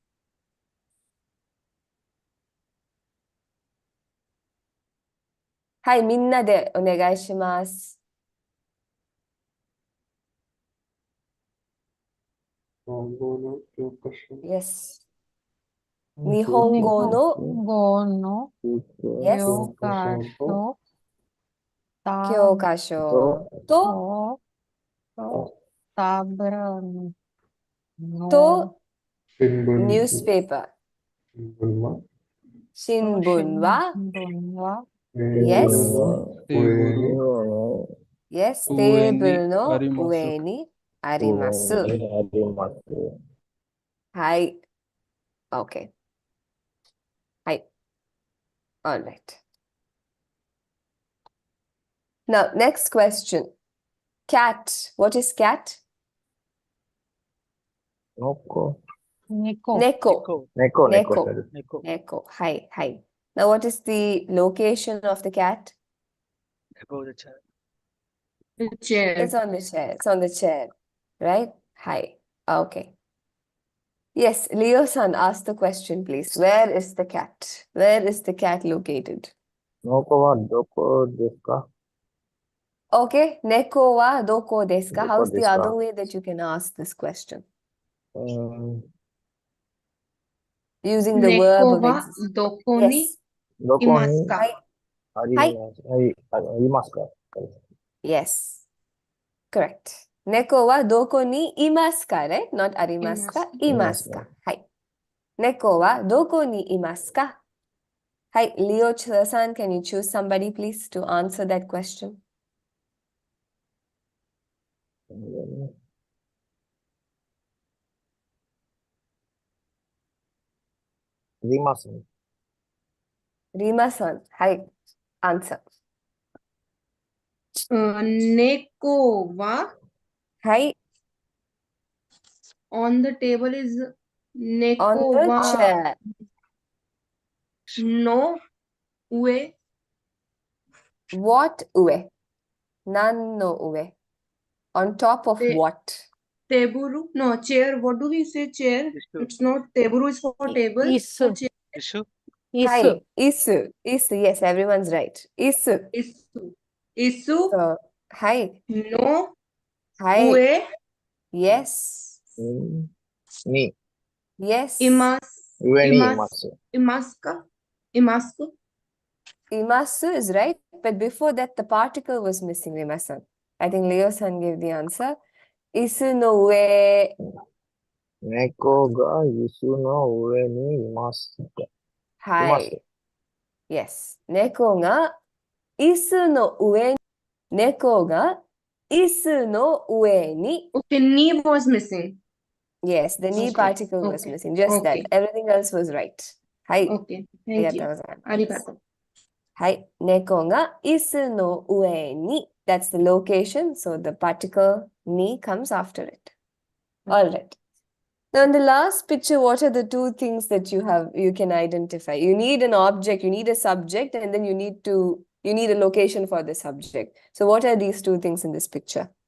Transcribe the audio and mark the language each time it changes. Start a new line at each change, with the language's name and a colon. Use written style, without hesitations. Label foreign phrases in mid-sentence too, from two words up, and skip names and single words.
Japanese: Hai, minna de onegai shimasu.
English: Yes.
Japanese: Nihongo no. Gono.
English: Yes.
Japanese: Kyokasho. Kyokasho. To. Tabran. To. Shinbun.
English: Newspaper.
Japanese: Shinbun wa. Shinbun wa.
English: Yes.
Japanese: Teburu.
English: Yes,
Japanese: Ue ni table no arimasu. ue ni arimasu. arimasu. Hai. Okay. Hai.
English: All right. Now, next question. Cat. What is cat?
Japanese: Noko. Neko. Neko. Neko, Neko.
English: sorry.
Japanese: Neko. Hi. Hi.
English: Now, what is the location of the cat? The chair. It's on the chair. It's on the chair. Right? Hi. Okay. Yes, Leo-san, ask the question, please. Where is the cat? Where is the cat located?
Japanese: Noko wa doko desu ka? Okay. Neko wa doko desu ka? Doko
English: How's the
Japanese: desu ka?
English: other way that you can ask this question? Using the verb
Japanese: Neko
English: of
Japanese: wa
English: existence.
Japanese: doko ni
English: Yes.
Japanese: Doko ni imasu ka? Hai. arimasu ka?
English: Yes. Correct.
Japanese: Neko wa doko ni imasu ka,
English: right?
Japanese: Not arimasu ka, imasu ka. Hai. Neko wa doko ni imasu ka?
English: Hi, Leo-san, can you choose somebody, please, to answer that question?
Japanese: Arimasu.
English: Rima-san, hi, answer.
Japanese: Neko wa Hi,
English: on the table is on
Japanese: Neko
English: the
Japanese: wa
English: chair.
Japanese: no ue What ue? Nan no ue.
English: On top of
Japanese: Te-
English: what? teburu. No, chair. What do we say? Chair. It's not teburu is for table.
Japanese: Isu.
English: So chair.
Japanese: Isu. Hi, isu. Isu,
English: yes, everyone's right.
Japanese: Isu. Isu. Isu.
English: So, hi,
Japanese: No hi, ue
English: yes,
Japanese: Ni.
English: yes.
Japanese: Ue ni imasu. imaska. Imasku.
English: Imasu is right, but before that, the particle was missing, Rima-san. I think Leo-san gave the answer.
Japanese: Isu no ue. Neko ga isu no ue ni imasu ka? Hi. Imasu.
English: Yes.
Japanese: Neko ga isu no ue. Neko ga isu no ue ni.
English: Okay, ni was missing. Yes, the ni Okay, particle was okay, missing. Just that. okay. Everything else was right.
Japanese: Hi.
English: Okay, thank you.
Japanese: Arigatou gozaimasu. Arigato. Hi. Neko ga isu no ue ni.
English: That's the location. So the particle ni comes after it. All right. Now, in the last picture, what are the two things that you can identify? You need an object, you need a subject, and then you need a location for the subject. So what are these two things in this picture?